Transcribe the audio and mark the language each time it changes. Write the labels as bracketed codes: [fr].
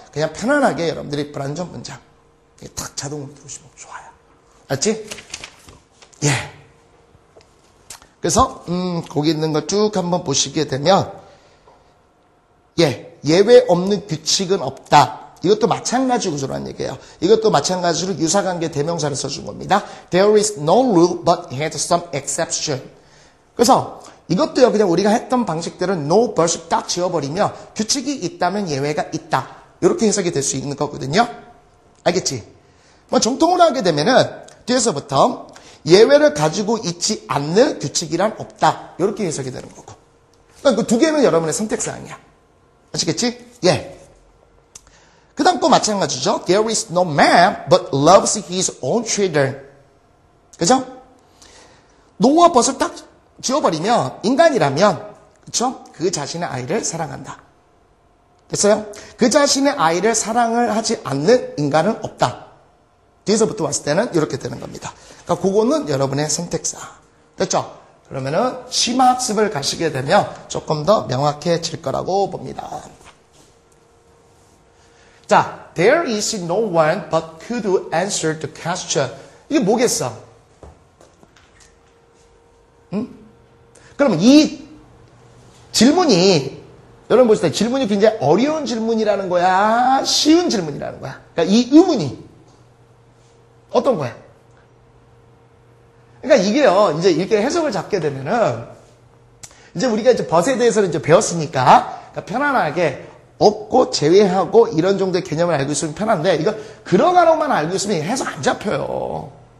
[ko] 그냥 편안하게 여러분들이 불완전 문장 탁 자동으로 들으시면 좋아요. 알지? 예. 그래서 거기 있는 거 쭉 한번 보시게 되면 예외 없는 규칙은 없다. 이것도 마찬가지 구조로 한 얘기예요. 이것도 마찬가지로 유사관계 대명사를 써준 겁니다. [en] There is no rule but it has some exception. [ko] 그래서 이것도요, 그냥 우리가 했던 방식대로 no but을 딱 지워버리면 규칙이 있다면 예외가 있다. 이렇게 해석이 될 수 있는 거거든요. 알겠지? 뭐 정통으로 하게 되면은 뒤에서부터 예외를 가지고 있지 않는 규칙이란 없다. 이렇게 해석이 되는 거고. 그러니까 그 두 개는 여러분의 선택사항이야. 아시겠지? 예. 그 다음 또 마찬가지죠. [en] There is no man but loves his own children. [ko] 그죠? no와 but을 딱 지워버리면 인간이라면 그쵸? 그 자신의 아이를 사랑한다. 됐어요? 그 자신의 아이를 사랑을 하지 않는 인간은 없다. 뒤에서부터 왔을 때는 이렇게 되는 겁니다. 그러니까 그거는 여러분의 선택사. 됐죠? 그러면은 심화학습을 가시게 되면 조금 더 명확해질 거라고 봅니다. 자, [en] there is no one but could answer the question. [ko] 이게 뭐겠어? 그러면 이 질문이 여러분 보실 때 질문이 굉장히 어려운 질문이라는 거야? 쉬운 질문이라는 거야? 그러니까 이 의문이 어떤 거야? 그러니까 이게요, 이제 이렇게 해석을 잡게 되면은 이제 우리가 이제 벗에 대해서는 이제 배웠으니까 그러니까 편안하게 없고 제외하고 이런 정도의 개념을 알고 있으면 편한데 이거 그러가로만 알고 있으면 해석 안 잡혀요.